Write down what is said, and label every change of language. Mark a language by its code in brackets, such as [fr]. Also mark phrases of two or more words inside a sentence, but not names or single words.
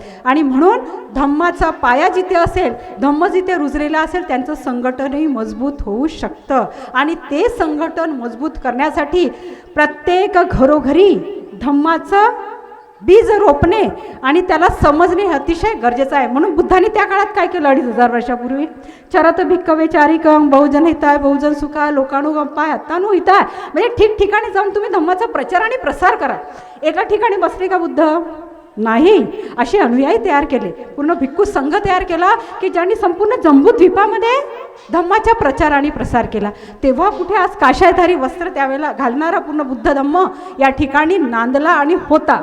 [mr] आणि म्हणून धम्माचा पाया जिथे असेल, धम्म जिथे रुजलेला असेल, त्यांचं संघटनही मजबूत होऊ शकतं. आणि ते संघटन मजबूत करण्यासाठी प्रत्येक घरोघरी धम्माचं बीज रोपणे आणि त्याला समजणे हे अतिशय गरजेचं आहे. म्हणून बुद्धांनी त्या काळात काय केलं? [pi] 2500 वर्षापूर्वी चरत भिक्कवे चारिकम बहुजन हिताय बहुजन सुखाय लोकानुगंपाय अत्तानु हिताय. [mr] म्हणजे ठिकठिकाणी जाऊन तुम्ही धम्माचा प्रचार आणि प्रसार करा. एका ठिकाणी बसले का बुद्ध? नाही, असे अनुयायी तयार केले, पूर्ण भिक्खू संघ तयार केला की ज्यांनी संपूर्ण जम्बूद्वीपामध्ये धम्माचा प्रचार आणि प्रसार केला. तेव्हा कुठे आज काशायधारी वस्त्र त्यावेळेला घालणारा पूर्ण बुद्ध धम्म या ठिकाणी नांदला आणि होता.